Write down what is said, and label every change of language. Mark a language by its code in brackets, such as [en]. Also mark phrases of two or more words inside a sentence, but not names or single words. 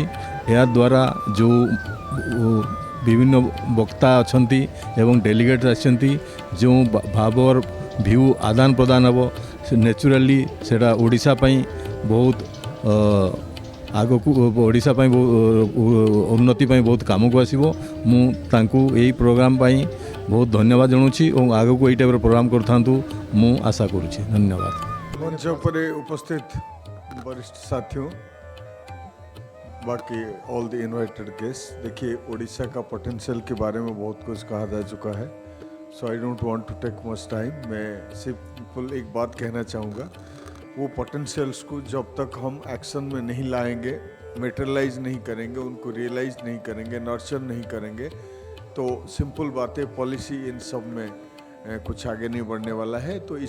[or] ଏହାଦ୍ୱାରା ଯେଉଁ ବିଭିନ୍ନ ବକ୍ତା ଅଛନ୍ତି ଏବଂ ଡେଲିଗେଟ୍ ଆସିଛନ୍ତି, ଯେଉଁ ଭାବ ଭ୍ୟୁ ଆଦାନ ପ୍ରଦାନ ହେବ, ନ୍ୟାଚୁରାଲି ସେଇଟା ଓଡ଼ିଶା ପାଇଁ ବହୁତ ଆଗକୁ, ଓଡ଼ିଶା ପାଇଁ ଉନ୍ନତି ପାଇଁ ବହୁତ କାମକୁ ଆସିବ। ମୁଁ ତାଙ୍କୁ ଏହି ପ୍ରୋଗ୍ରାମ ପାଇଁ ବହୁତ ଧନ୍ୟବାଦ ଜଣାଉଛି ଏବଂ ଆଗକୁ ଏଇ ଟାଇପ୍ର ପ୍ରୋଗ୍ରାମ କରିଥାନ୍ତୁ ମୁଁ ଆଶା କରୁଛି। ଧନ୍ୟବାଦ। [hi] मंच पर उपस्थित वरिष्ठ साथियों, बाकी [en] all the invited guest, [hi] देखिए उड़ीसा का पोटेंशियल के बारे में बहुत कुछ कहा जा चुका है, [en] so I don't want to take much time. [hi] मैं सिंपल एक बात कहना चाहूँगा, वो पोटेंशियल्स को जब तक हम एक्शन में नहीं लाएंगे, मेटेरियलाइज नहीं करेंगे, उनको रियलाइज नहीं करेंगे, नर्चर नहीं करेंगे, तो सिंपल बातें पॉलिसी इन सब में कुछ आगे नहीं बढ़ने वाला है।